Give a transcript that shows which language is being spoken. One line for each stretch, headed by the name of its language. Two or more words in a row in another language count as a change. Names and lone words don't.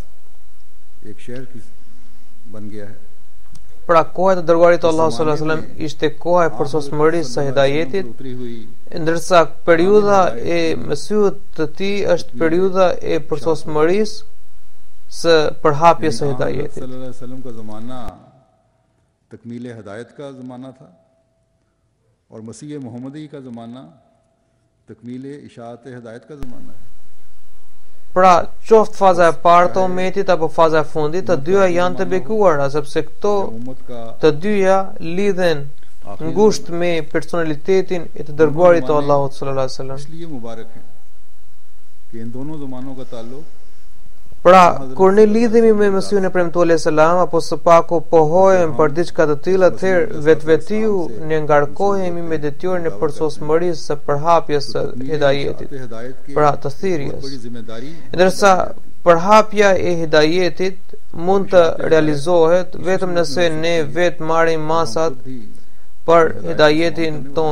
Albanian: Pra koha e dërguarit të Allahut
Arabic: صلى الله عليه وسلم
Albanian: ishte koha e përsosmërisë së hidayetit, ndërsa periudha e Mesihut të tij është periudha e përsosmërisë së përhapjes së hidayetit.
Arabic: صلى الله عليه وسلم
Urdu: کا زمانہ تکمیل ہدایت کا زمانہ تھا اور مسیح محمدی کا زمانہ تکمیل اشاعت ہدایت کا زمانہ ہے.
Albanian: Pra, qoftë faza e parë të umetit apo faza e fundit, të dyja janë të bekuara, sepse këto të dyja lidhen ngushtë me personalitetin e të dërguarit të Allahut
Arabic: صلى الله عليه وسلم.
Urdu: اس لیے مبارک ہے کہ ان دونوں زمانوں کا تعلق
Albanian: Pra, kur ne lidhemi me Mesihun e premtuar
Arabic: عليه السلام
Albanian: apo së paku pohohem për diçka të tillë, atëherë vetvetiu ne ngarkohemi me detyrën e përsosmërisë së përhapjes së hidayetit, pra të thirrjes. Ndërsa përhapja e hidayetit mund të realizohet vetëm nëse ne vetë marrim masat për hidayetin ton.